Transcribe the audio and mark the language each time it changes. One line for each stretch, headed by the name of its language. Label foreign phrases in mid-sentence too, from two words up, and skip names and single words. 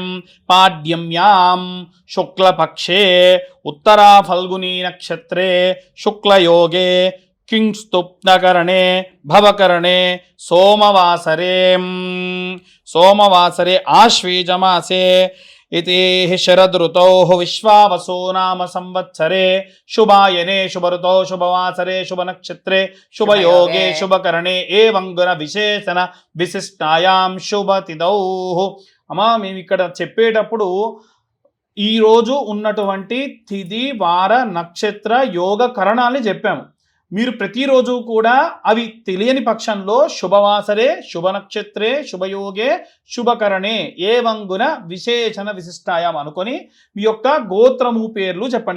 Sanskrit: పాడ్యమ్యాం శుక్లపక్షే ఉత్తరా ఫల్గునీ నక్షత్రే శుక్లయోగే కింస్తుప్నకరణే భవకరణే సోమవాసరే ఆశ్వీజమాసే इति शरदृतौ विश्वावसो नाम संवत्सरे शुभायने शुभऋतौ शुभवासरे शुभनक्षत्रे शुभयोगे शुभकरणे एवं गुण विशेषण विशिष्टायां शुभतिथौ.
Telugu: అమ్మా మేము ఇక్కడ చెప్పేటప్పుడు ఈ రోజు ఉన్నటువంటి తిథి వార నక్షత్ర యోగ కరణాలని చెప్పాము. మీరు ప్రతిరోజు కూడా అవి తెలియని పక్షంలో
Sanskrit: శుభవాసరే శుభనక్షత్రే శుభయోగే శుభకరణే ఏవంగున విశేషణ విశిష్టాయాం
Telugu: అనుకొని మీ యొక్క గోత్రము పేర్లు చెప్పండి.